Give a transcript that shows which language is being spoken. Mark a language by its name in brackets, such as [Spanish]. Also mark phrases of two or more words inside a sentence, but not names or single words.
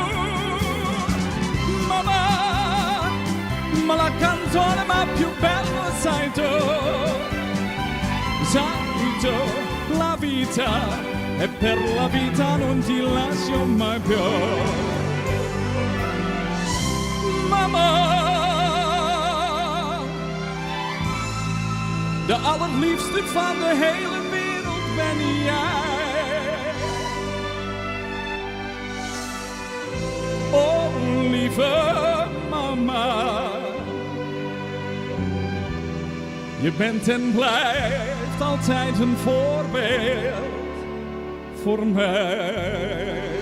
[Italian] Mamma, ma la canzone ma più bella sai tu. Sai tu, la vita, e per la vita non ti lascio mai più. Mamma, [Dutch] de allerliefste van de hele wereld ben jij. Oh, lieve mama, je bent en blijft altijd een voorbeeld voor mij.